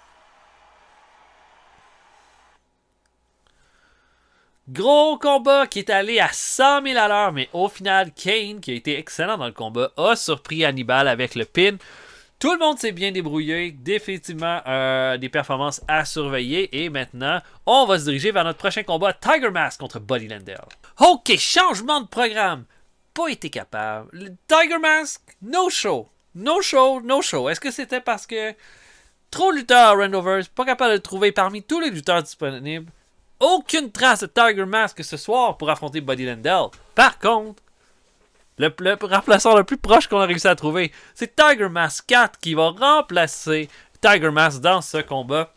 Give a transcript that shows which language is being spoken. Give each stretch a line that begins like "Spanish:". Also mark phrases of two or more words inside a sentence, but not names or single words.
French: Gros combat qui est allé à 100 000 à l'heure, mais au final, Kane, qui a été excellent dans le combat, a surpris Hannibal avec le pin. Tout le monde s'est bien débrouillé. Définitivement, des performances à surveiller. Et maintenant, on va se diriger vers notre prochain combat, Tiger Mask contre Buddy Landel. Ok, changement de programme. Pas été capable. Le Tiger Mask,
English: no show. No show, no show.
French: Est-ce que c'était parce que trop de lutteurs à Randoverse, pas capable de le trouver parmi tous les lutteurs disponibles? Aucune trace de Tiger Mask ce soir pour affronter Buddy Landel. Par contre, le remplaçant le plus proche qu'on a réussi à trouver, c'est Tiger Mask 4 qui va remplacer Tiger Mask dans ce combat.